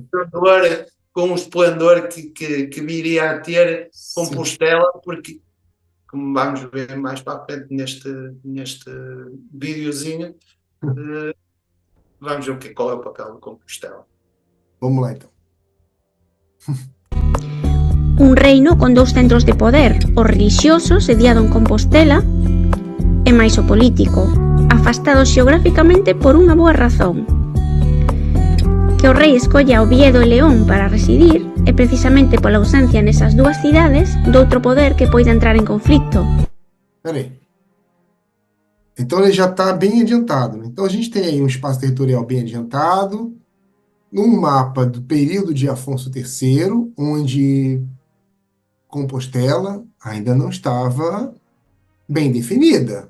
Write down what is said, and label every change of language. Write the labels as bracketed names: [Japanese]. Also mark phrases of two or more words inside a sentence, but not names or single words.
[Portuguese] com o esplendor que viria a ter Compostela, porque, como vamos ver mais para a frente neste videozinho, vamos ver qual é o papel de Compostela. Vamos lá, então. [Galician] Un reino con 2 centros de poder, o religioso, sediado en Compostela, e máis o político, afastado xeográficamente por unha boa razón. Que o rei escolla Oviedo e León para residir é precisamente pola ausencia nesas 2 cidades doutro poder que poida entrar en conflicto. [Portuguese] Peraí. Então ele já está bem adiantado, né? Então a gente tem aí um espaço territorial bem adiantado, num mapa do período de Afonso III, onde Compostela ainda não estava bem definida.